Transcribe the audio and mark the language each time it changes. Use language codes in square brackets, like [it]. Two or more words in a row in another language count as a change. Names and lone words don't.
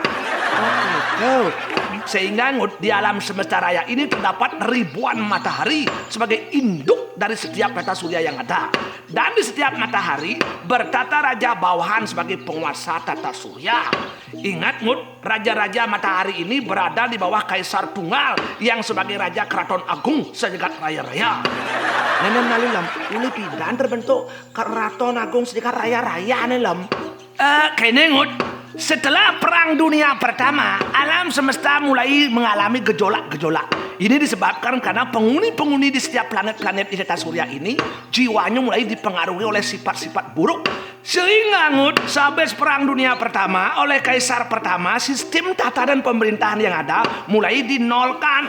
[id] Sehingga Ngut, di alam semesta raya ini terdapat ribuan matahari sebagai induk dari setiap tata surya yang ada. Dan di setiap matahari bertata raja bawahan sebagai penguasa tata surya. Ingat Ngut, raja-raja matahari ini berada di bawah Kaisar Tunggal yang sebagai raja Keraton Agung sejagat raya-raya. [ban] Nenek malu lam, uli pidan terbentuk Keraton Agung sejagat raya-raya nih lam. [id] Kayaknya Ngut, setelah Perang Dunia Pertama, alam semesta mulai mengalami gejolak-gejolak. Ini disebabkan karena penghuni-penghuni di setiap planet-planet di tata surya ini jiwanya mulai dipengaruhi oleh sifat-sifat buruk. Sehingga Ngut, sehabis Perang Dunia Pertama oleh Kaisar pertama, sistem tatanan pemerintahan yang ada mulai dinolkan.